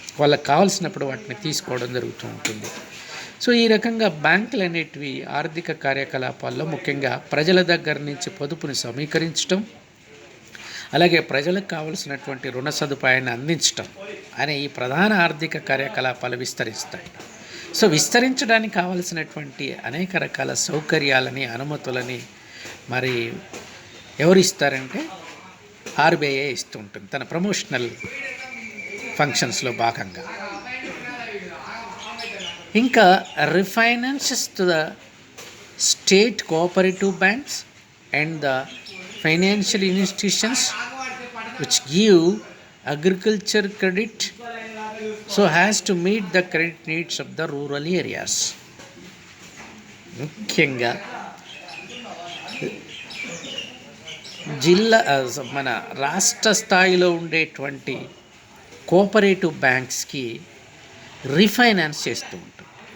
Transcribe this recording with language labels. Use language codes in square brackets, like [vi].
[te] వాళ్ళకి కావాల్సినప్పుడు వాటిని తీసుకోవడం జరుగుతూ ఉంటుంది. సో ఈ రకంగా బ్యాంకులు అనేటివి ఆర్థిక కార్యకలాపాల్లో ముఖ్యంగా ప్రజల దగ్గర నుంచి పొదుపుని సమీకరించడం, అలాగే ప్రజలకు కావలసినటువంటి రుణ సదుపాయాన్ని అందించడం అనే ఈ ప్రధాన ఆర్థిక కార్యకలాపాలు విస్తరిస్తాయి. సో విస్తరించడానికి కావలసినటువంటి అనేక రకాల సౌకర్యాలని, అనుమతులని మరి ఎవరు ఇస్తారంటే ఆర్బీఐ ఇస్తూ ఉంటుంది తన ప్రమోషనల్ ఫంక్షన్స్లో భాగంగా. [en] ఇంకా refinances to the state cooperative banks and the financial institutions which give agriculture credit so has to meet the credit needs of the rural areas. [te] ముఖ్యంగా జిల్లా మన రాష్ట్ర స్థాయిలో ఉండేటువంటి కోఆపరేటివ్ బ్యాంక్స్కి రీఫైనాన్స్ చేస్తూ ఉంటుంది.